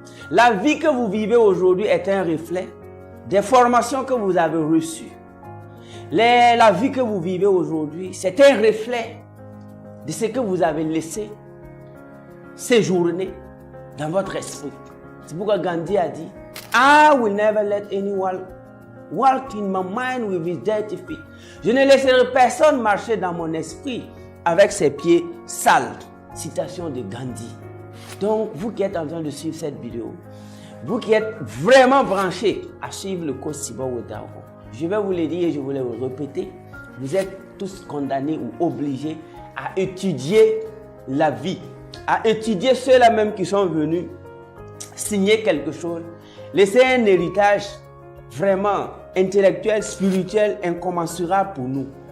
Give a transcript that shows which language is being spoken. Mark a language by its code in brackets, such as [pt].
[fr] La vie que vous vivez aujourd'hui est un reflet des formations que vous avez reçues. La vie que vous vivez aujourd'hui, c'est un reflet de ce que vous avez laissé séjourner dans votre esprit. C'est pourquoi Gandhi a dit, [en] I will never let anyone walk in my mind with his dirty feet. [fr] Je ne laisserai personne marcher dans mon esprit avec ses pieds sales. Citation de Gandhi. Donc, vous qui êtes en train de suivre cette vidéo, vous qui êtes vraiment branchés à suivre le coach Cyborg Wetao, je vais vous le dire et je vais vous le répéter, vous êtes tous condamnés ou obligés à étudier la vie, à étudier ceux-là même qui sont venus signer quelque chose, laisser un héritage vraiment intellectuel, spirituel, incommensurable pour nous.